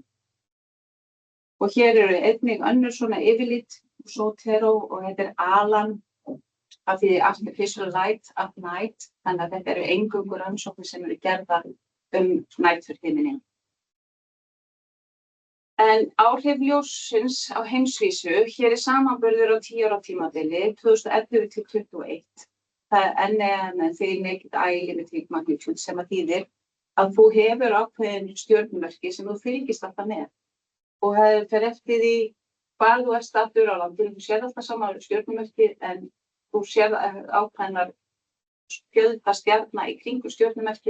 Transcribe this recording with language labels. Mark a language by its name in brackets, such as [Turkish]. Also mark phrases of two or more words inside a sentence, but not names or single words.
[Icelandic] Og hér eru einnig önnur svona yfirlit, Sotero, og þetta Alan, af því [English] Artificial Light at Night, [Icelandic] þannig að þetta eru eingöngu rannsóknir sem eru gerðar næturhiminninn. En áhrif ljóssins á heimsvísu, hér samanburður á 10 ára tímabili, 2011 til 2021. Það því [English] naked eye limiting magnitude [Icelandic] sem að þýðir að þú hefur ákveðin stjörnumerki sem þú fylgist alltaf með. Og það fer eftir því hvar þú staddur á landinu. Þú sér alltaf sama stjörnumerki en þú sér ákveðnar fjölda stjarna í kringu stjörnumerki.